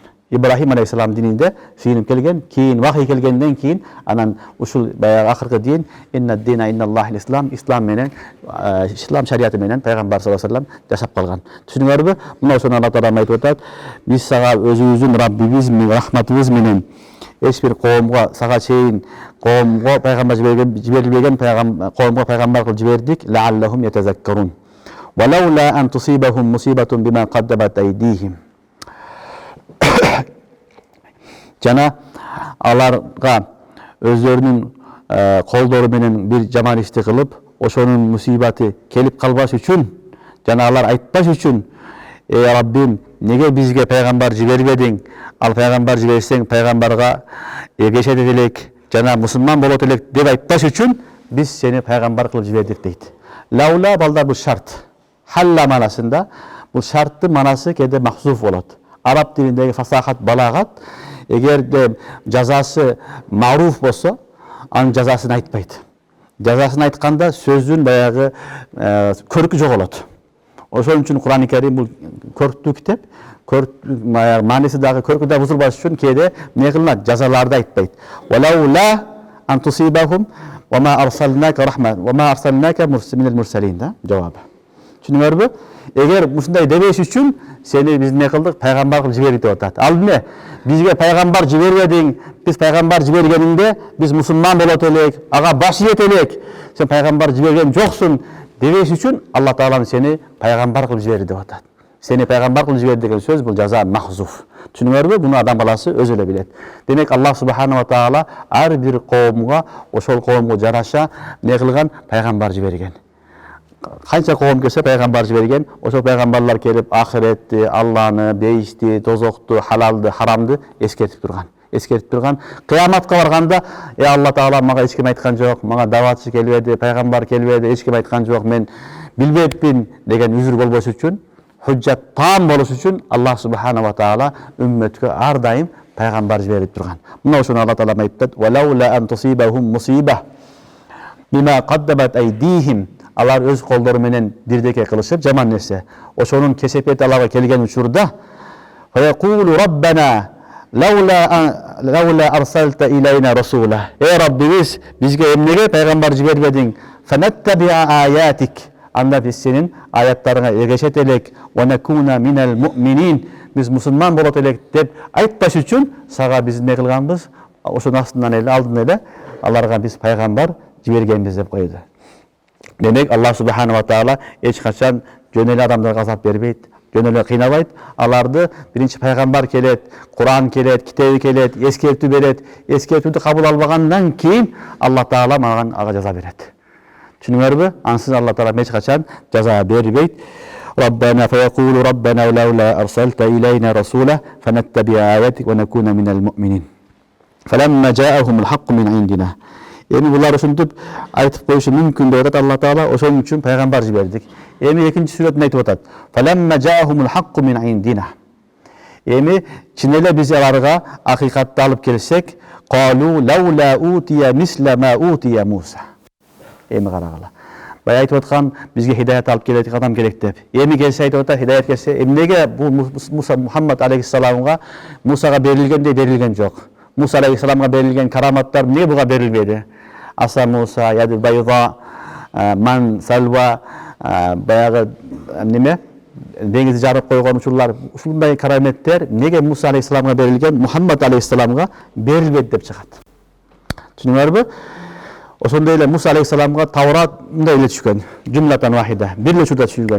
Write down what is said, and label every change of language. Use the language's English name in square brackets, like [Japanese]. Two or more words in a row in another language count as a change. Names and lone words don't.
[Kyrgyz] Ибрахим алейхиссалам дининде сыйынып келген, кийин вахий келгенден кийин анан ушул баягы акыркы дин [Arabic] إن الدين إن الله الإسلام, [Kyrgyz] ислам менен, ислам шариаты менен пайгамбар [Arabic] صلى الله عليه وسلم [Kyrgyz] жашап калган. Түшүнүңөрбү? Мына ошону Алла Таала айтып атат: "Биз сага өзүбүздүн Раббибиз менен, рахматыбыз менен эч бир коомго, сага чейин коомго пайгамбар жиберилбеген коомго пайгамбар кылып жибердик. [Arabic] لعلهم يتذكرون. ولولا أن تصيبهم مصيبة بما قدمت أيديهم." [Kyrgyz] Жана аларга өздөрүнүн колдору менен бир жаман ишти кылып, ошонун мусибаты келип калбаш үчүн, жана алар айтпаш үчүн: "Эй Раббим, неге бизге пайгамбар жибербедиң? Ал пайгамбар жиберсең, пайгамбарга эргешет элек, жана мусулман болот элек" деп айтпаш үчүн биз сени пайгамбар кылып жибердик дейт. Лаула балдар бул шарт. Халла манасында бул шарттын манасы кээде махзуф болот. Араб тилиндеги фасахат, балагат эгерде жазасы маруф болсо, анын жазасын айтпайт. Жазасын айтканда сөздүн баягы көркү жоголот. Ошон үчүн Кур'ан-ы Карим бул көрктүү китеп. Мааниси дагы көркү да бузулбаш үчүн кээде эмне кылынат? Жазаларды айтпайт. [Arabic] ولولا أن تصيبهم وما أرسلناك رحمة وما أرسلناك من المرسلين [Kyrgyz] да жообу. Түшүнүңөрбү? Эгер ушундай дебеш үчүн сени биз эмне кылдык? Пайгамбар кылып жибердик деп атат. Ал эмне? Бизге пайгамбар жибербедиң, биз пайгамбар жибергениңде биз мусулман болот элек, ага баш ийет элек. Сен пайгамбар жиберген жоксуң дебеш үчүн Алла Таалам сени пайгамбар кылып жиберди деп атат. Сени пайгамбар кылып жиберди деген сөз бул жаза махзуф. Түшүнүңөрбү? Буну адам баласы өзү эле билет. Демек Аллах [Arabic] سبحانه وتعالى [Kyrgyz] ар бир коомго, ошол коомго жараша эмне кылган? Пайгамбар жиберген. Канча коом келсе пайгамбар жиберген, ошол пайгамбарлар келип ахиретти, Алланы, бейишти, тозокту, халалды, харамды эскертип турган. Кыяматка барганда: Алла Таала мага эч ким айткан жок, мага даватчы келбеди, пайгамбар келбеди, эч ким айткан жок, мен билбеппин деген үзүр болбош үчүн, [Arabic] حجة تامة [Kyrgyz] болуш үчүн Аллах [Arabic] سبحانه وتعالى [Kyrgyz] үммөткө ар дайым пайгамбар жиберип турган. Мына ошону Алла Таала айтат: [Arabic] "ولولا أن تصيبهم مصيبة بما قدمت أيديهم." [Kyrgyz] Алар өз колдору менен бирдеке кылышып жаман нерсе, ошонун кесепети аларга келген учурда: [Arabic] "فيقولوا ربنا لولا أرسلت إلينا رسولا." [Kyrgyz] Эй Раббибиз, бизге эмнеге пайгамбар жибербедиң? [Arabic] فنتبع آياتك. [Kyrgyz] Анда биз сенин аяттарыңа эргешет элек, [Arabic] ونكون من المؤمنين. [Kyrgyz] Биз мусулман болот элек деп айтпаш үчүн сага биз эмне кылганбыз? Ошонун астынан эле, алдын эле аларга биз пайгамбар жибергенбиз деп койду. Демек Аллах [Arabic] سبحانه وتعالى [Kyrgyz] эч качан жөн эле адамдарга азап бербейт, жөн эле кыйнабайт. Аларды биринчи пайгамбар келет, Кур'ан келет, китеби келет, эскертүү берет. Эскертүүдү кабыл албагандан кийин Алла Таала ага жаза берет. Түшүнүңөрбү? Ансыз Алла Таала эч качан жаза бербейт. [Arabic] ربنا فيقولوا ربنا لولا أرسلت إلينا رسولا فنتبع آياتك ونكون من المؤمنين. فلما جاءهم الحق من عندنا. [Kyrgyz] Эми булар ушинтип айтып коюшу мүмкүн деп атат Алла Таала. Ошон үчүн пайгамбар жибердик. Эми экинчи сүрөтүндө айтып атат. [Arabic] فلما جاءهم الحق من عندنا. [Kyrgyz] Эми чын эле биз аларга акыйкатты алып келсек, [Arabic] قالوا لولا أوتي مثل ما أوتي موسى. [Kyrgyz] Эми карагыла. Бай айтып аткан бизге хидаят алып келет адам керек деп. Эми келсе айтып атат, хидаят келсе, эмнеге бул Муса Мухаммад алейхиссаламга Мусага берилгендей берилген жок? Муса алейхиссаламга берилген караматтар эмнеге буга берилбеди? [Arabic] عصا موسى، يد بيضاء، منّ سلوى, [Kyrgyz] баягы неме? Деңизди жарып койгон учурлар, ушундай караметтер неге Муса алейхиссаламга берилген, Мухаммад алейхиссаламга берилбеди деп чыгат. Түшүнүңөрбү? Ошондой эле Муса алейхиссаламга Таврат мындай эле түшкөн, [Arabic] جملة واحدة, [Kyrgyz] бир эле учурда түшүлгөн.